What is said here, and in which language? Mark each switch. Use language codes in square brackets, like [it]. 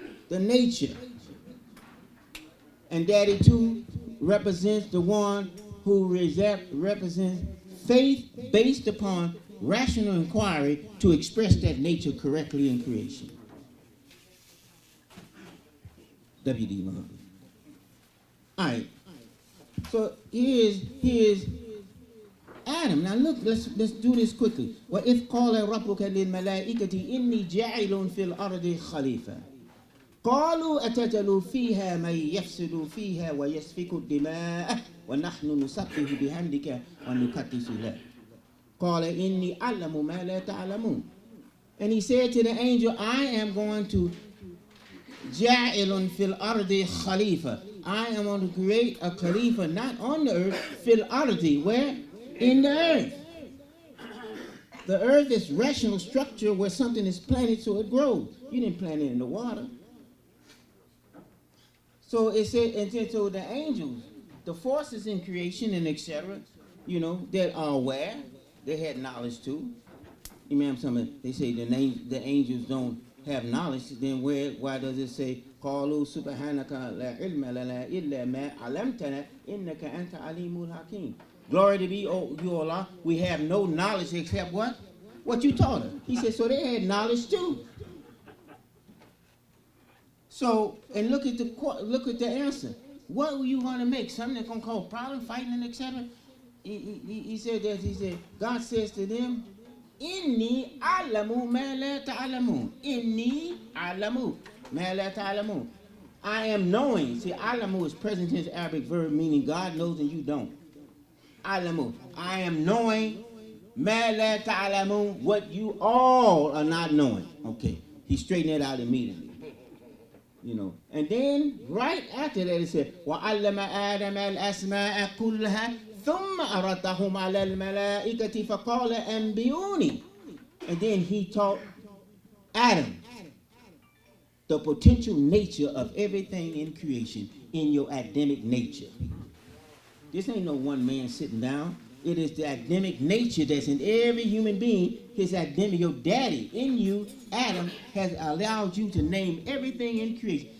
[en] The nature. And daddy two represents the one who represents faith based upon rational inquiry to express that nature correctly in creation. W.D. Muhammad. All right. So here's Adam. Now look, let's do this quickly. [ar] وَإِذْ قَالَ رَبُّكَ لِلْمَلَائِكَةِ إِنِّي جَاعِلٌ فِي الْأَرْضِ خَلِيفَةً قالوا أتجعل فيها من يفسد فيها ويسفك الدماء ونحن نسبح بحمدك ونقدس لك قال إني أعلم ما لا تعلمون. [en] And he said to the angel, I am going to [ar] جاعل في الأرض خليفة. [en] I am going to create a khalifa not on the earth, [ar] في الأرض, [en] where? In the earth. The earth is rational structure where something is planted so it grows. You didn't plant it in the water. So it said, and then so the angels, the forces in creation and etc., you know, that are aware, they had knowledge too. Imam, they say the angels don't have knowledge. Then why does it say, [ar] قالوا سبحانك لا علم لنا إلا ما علمتنا إنك أنت عليم الحكيم. [en] Glory to be, you Allah, we have no knowledge except what? What you taught us. He said, so they had knowledge too. So, and look at the answer. What were you going to make? Something that's going to cause problem, fighting, etc.? He said that, God says to them, [ar] Inni alamu ma la ta'alamun. Inni alamu ma la ta'alamun. [en] I am knowing. See, alamu is present tense Arabic verb meaning God knows and you don't. Alamu. I am knowing [ar] ma la ta'alamun, [en] what you all are not knowing. Okay. He straightened that out immediately. You know, and then right after that it said, [ar] وَعَلَّمَ آدَمَ الْأَسْمَاءَ كُلَّهَا ثُمَّ أَرَدَّهُمْ عَلَى الْمَلَائِكَةِ فَقَالَ أَنْبِئُونِي. [en] And then he taught Adam the potential nature of everything in creation in your Adamic nature. This ain't no one man sitting down. It is the Adamic nature that's in every human being. His Adamic, your daddy in you, Adam, has allowed you to name everything in creation.